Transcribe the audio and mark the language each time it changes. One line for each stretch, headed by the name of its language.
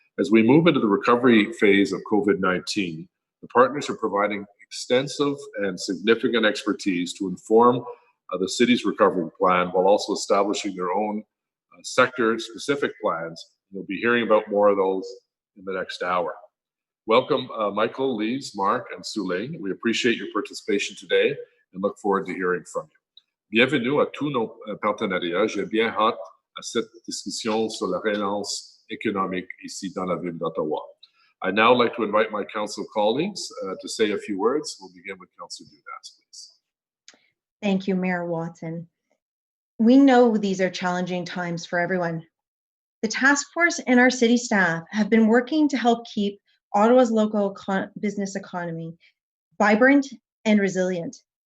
English: As we move into the recovery phase of COVID-19, the partners are providing extensive and significant expertise to inform the city's recovery plan while also establishing their own sector-specific plans. You'll be hearing about more of those in the next hour. Welcome, Michael, Lise, Mark, and Su-Ling. We appreciate your participation today and look forward to hearing from you.
French: Bienvenue à tous nos partenariats. J'ai bien hâte à cette discussion sur la relance économique ici dans la ville d'Ottawa.
English: I'd now like to invite my council colleagues to say a few words. We'll begin with Councillor Dudas, please. Thank you, Mayor Watson. We know these are challenging times for everyone. The task force and our city staff have been working to help keep Ottawa's local business economy vibrant and resilient.